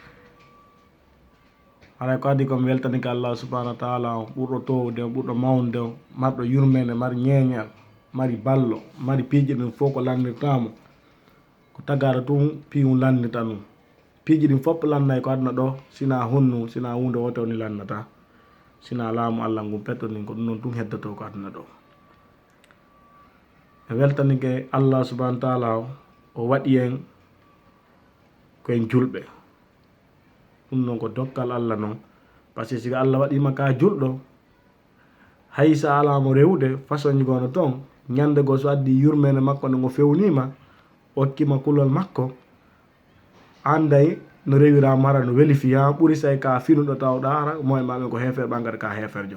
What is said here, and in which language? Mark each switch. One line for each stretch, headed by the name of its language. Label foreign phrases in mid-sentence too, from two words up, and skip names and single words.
Fula: haray ko addi komi weltanike
Arabic: الله سبحانه وتعالى
Fula: o ɓurɗo towde o ɓurɗo mawnude o marɗo yurmede mari ñeeñal mari ballo mari piiji ɗum fof ko landirtamo ko tagata tum piimu landita ɗum piiji ɗin fopp lannay ko aduna ɗo sina honnu sina hunde wote woni lannata sina laamu Allah ngu pettonin ko ɗum noon tum heddoto ko aduna ɗo. e weltanike
Arabic: الله سبحانه وتعالى
Fula: o waɗi en koyen julɓe ɗum noon ko dokkal Allah noon
French: par ce que
Fula: siko Allah waɗima ka julɗo hay sa alamo rewde façon ji gono toon ñande goo so addi yurmede makko nde ngo fewnima o hokkima kulol makko anday no rewirama hara no welifiyama ɓuuri say ka finuɗo tawɗa hara moye maɓe ko hefer ɓangata ka heferjo.